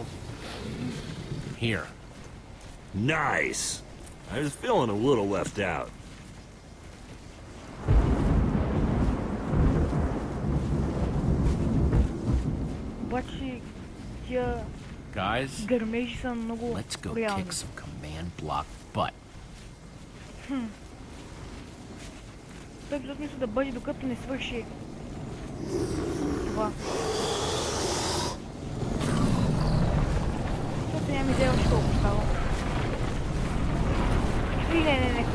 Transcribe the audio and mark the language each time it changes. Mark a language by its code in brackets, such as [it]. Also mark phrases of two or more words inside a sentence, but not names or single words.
[en] Here. Nice! I was feeling a little left out. Guys, [bg] гърмежи са много [en] let's go [bg] реални. [en] kick some command block butt. [bg] Той епизод мисля да бъде докато не свърши това. Защото нямам идея още колко става. И не, хора.